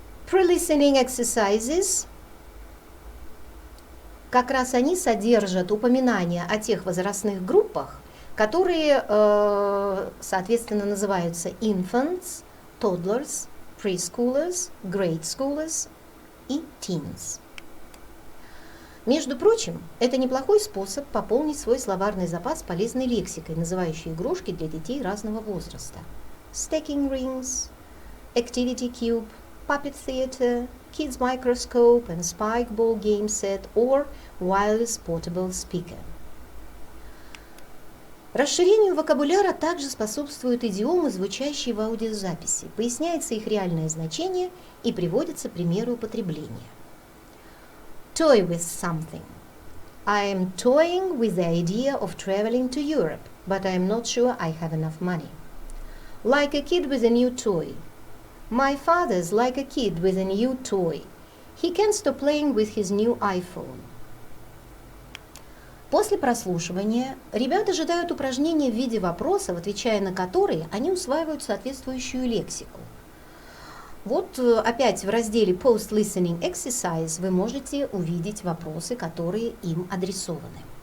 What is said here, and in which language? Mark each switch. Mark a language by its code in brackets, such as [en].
[ru] Pre-listening exercises, как раз они содержат упоминания о тех возрастных группах, которые, соответственно, называются infants, toddlers, preschoolers, grade schoolers и teens. Между прочим, это неплохой способ пополнить свой словарный запас полезной лексикой, называющей игрушки для детей разного возраста. [en] Stacking rings, activity cube, puppet theater, kids microscope and spike ball game set or wireless portable speaker. [ru] Расширению вокабуляра также способствуют идиомы, звучащие в аудиозаписи, поясняется их реальное значение и приводятся примеры употребления. [en] Toy with something. I am toying with the idea of traveling to Europe, but I am not sure I have enough money. Like a kid with a new toy. My father's like a kid with a new toy. He can't stop playing with his new iPhone. [ru] После прослушивания ребят ожидают упражнения в виде вопросов, отвечая на которые они усваивают соответствующую лексику. Вот опять в разделе Post Listening Exercise вы можете увидеть вопросы, которые им адресованы.